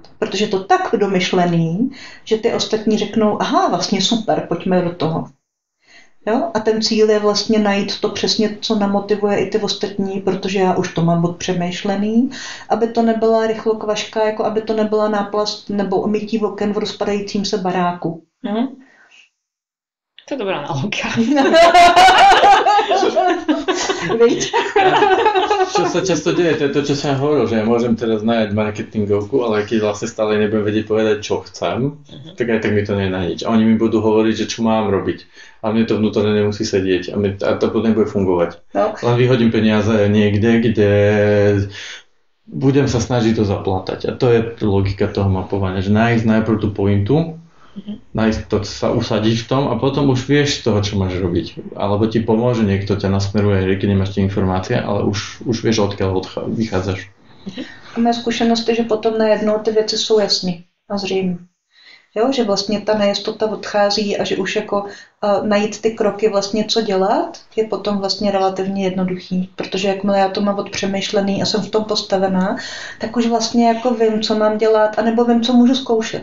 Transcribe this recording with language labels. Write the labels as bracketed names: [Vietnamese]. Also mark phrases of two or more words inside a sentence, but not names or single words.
[Czech] Protože je to tak domyšlený, že ty ostatní řeknou, aha, vlastně super, pojďme do toho. Jo? A ten cíl je vlastně najít to přesně, co namotivuje i ty ostatní, protože já už to mám odpřemýšlený, aby to nebyla rychlokvaška, jako aby to nebyla náplast nebo mytí oken v rozpadajícím se baráku. Jo? [Slovak] To je dobrá náuka. Čo sa často deje, to je to, čo som hovoril, že ja môžem teraz najať marketingovku, ale keď vlastne stále nebudem vedieť povedať, čo chcem, tak aj tak mi to nie je na nič. A oni mi budú hovoriť, že čo mám robiť. A mne to vnútorne nemusí sedieť. A to potom nebude fungovať. No. Len vyhodím peniaze niekde, kde budem sa snažiť to zaplatať. A to je logika toho mapovania, že nájsť najprv tú pointu, nájsť to, sa usadiť v tom a potom už vieš z toho, čo máš robiť. Alebo ti pomôže, niekto ťa nasmeruje, keď nemáš tie informácie, ale už vieš, odkiaľ vychádzaš. [Czech] A moje zkušenost je, že potom najednou ty věci jsou jasný a zřejmé. Jo, že vlastně ta nejistota odchází a že už jako najít ty kroky vlastně co dělat je potom vlastně relativně jednoduchý, protože jakmile já to mám odpřemýšlený a jsem v tom postavená, tak už vlastně jako vím, co mám dělat, anebo vím, co můžu zkoušet.